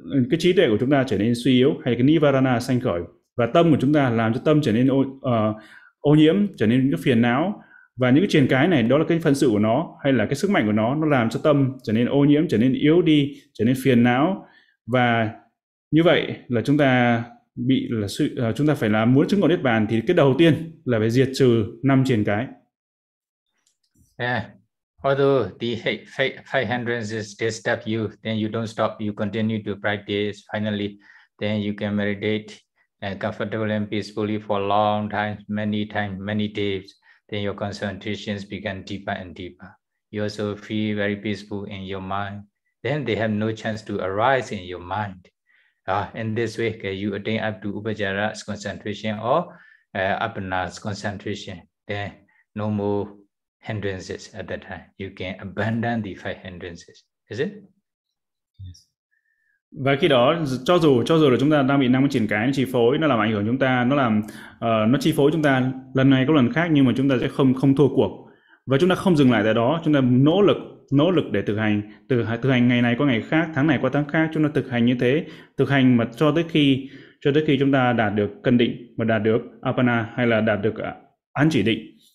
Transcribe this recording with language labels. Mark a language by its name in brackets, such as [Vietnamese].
[Vietnamese] cái trí tuệ của chúng ta trở nên suy yếu, hay là cái nivarana sanh khởi, và tâm của chúng ta làm cho tâm trở nên ô nhiễm, trở nên cái phiền não, và những cái triền cái này đó là cái phần sự của nó, hay là cái sức mạnh của nó làm cho tâm trở nên ô nhiễm, trở nên yếu đi, trở nên phiền não. Và như vậy là chúng ta bị là sự, chúng ta phải là muốn chứng ngộ niết bàn thì cái đầu tiên là phải diệt trừ 5 triền cái. Yeah. [English] Although the five hindrances disturb you, then you don't stop, you continue to practice, finally then you can meditate and comfortable and peacefully for long time, many days, then your concentrations become deeper and deeper. You also feel very peaceful in your mind. Then they have no chance to arise in your mind. In this way, okay, you attain up to Upajara's concentration or Apana's concentration. Then no more hindrances at that time. You can abandon the five hindrances. Is it? Yes. [Vietnamese] Và khi đó cho dù là chúng ta đang bị năm triền cái nó chi phối, nó làm ảnh hưởng chúng ta, nó chi phối chúng ta lần này có lần khác, nhưng mà chúng ta sẽ không thua cuộc, và chúng ta không dừng lại tại đó, chúng ta nỗ lực để thực hành ngày này qua ngày khác, tháng này qua tháng khác, chúng ta thực hành như thế, thực hành mà cho tới khi chúng ta đạt được cân định, mà đạt được apana, hay là đạt được an chỉ định.